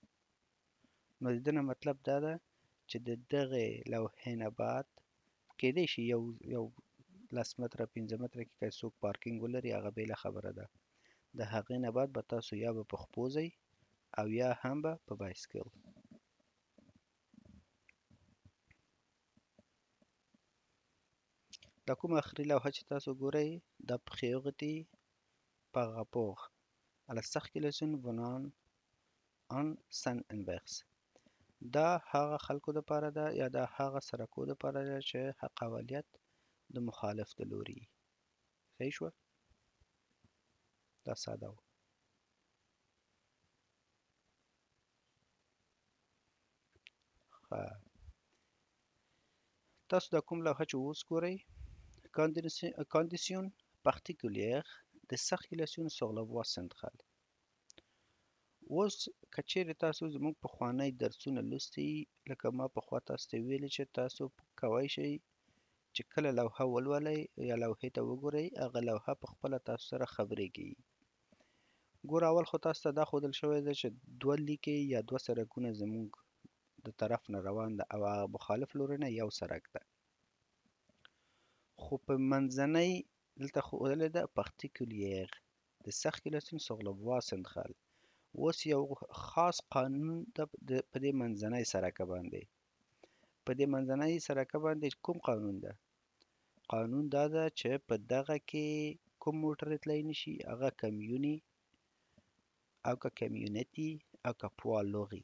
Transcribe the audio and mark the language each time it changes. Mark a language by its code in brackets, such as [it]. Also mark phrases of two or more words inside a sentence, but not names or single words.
[ps] نو د دې نه مطلب دا ده چې د دغې لوحې نه بعد کیدای شي یو 10 متره 15 متره کې که څوک پارکینګ ولري، هغه بېله خبره ده. د هغې نه بعد به تاسو یا به په خپو ځئ او یا هم به په بایسکل. دا کومه آخري لوحه چې تاسو ګورئ، دا [fr] Priority par rapport à la circulation venant en sens inverse. [ps] دا هغه خلکو دپاره ده یا دا هغه سړکو دپاره ده چې حق اولیت د مخالف د لوري. صحیح شوه؟ دا ساده و. تاسو دا کوم لوحه چې اوس ګورئ، [fr] Conditions particulières de circulation sur la voie centrale. [ps] اوس که چیرې تاسو زموږ پخوانی درسونه لوستي، لکه ما پخوا تاسو ته ویلي چې تاسو کولی شئ چې کله لوحه ولولئ یا لوحې ته وګورئ، هغه لوحه په خپله تاسو سره خبرې کوي. ګوره اول خو تاسو ته دا ښودل شوی ده چې 2 لیکې یا 2 سړکونه زموږ د طرف نه روان ده او هغه مخالف لوري نه یو سړک ده. خو په منځنۍ دلته ښودلې ده [fr] particulière de circulation sur la voie centrale. [ps] اوس یو خاص قانون ده په دې منځنۍ سړکه باندې. په دې منځنۍ سړکه باندې کوم قانون ده؟ قانون دا ده چې په دغه کې کوم موټر تللی نشي، هغه کمیوني او که کمیونټي او که پوه لوغي.